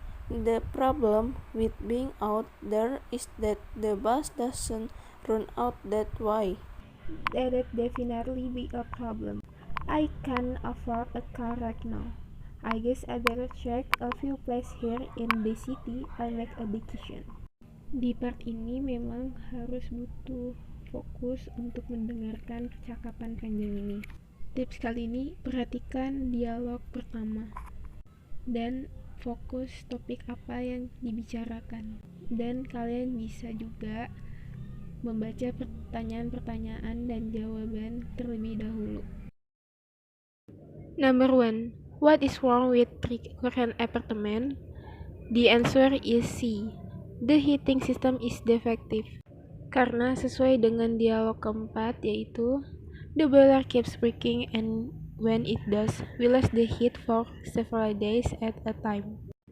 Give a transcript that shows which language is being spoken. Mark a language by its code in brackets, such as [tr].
[en] The problem with being out there is that the bus doesn't run out that way. That'd definitely be a problem. I can't afford a car right now. I guess I better check a few places here in the city and make a decision. [id] Di part ini memang harus butuh fokus untuk mendengarkan percakapan panjang ini. Tips kali ini, perhatikan dialog pertama dan fokus topik apa yang dibicarakan. Dan kalian bisa juga membaca pertanyaan-pertanyaan dan jawaban terlebih dahulu. [en] Number 1. What is wrong with current apartment? The answer is C. The heating system is defective. [id] Karena sesuai dengan dialog keempat, yaitu [en] the boiler keeps breaking and when it does, we lose the heat for several days at a time.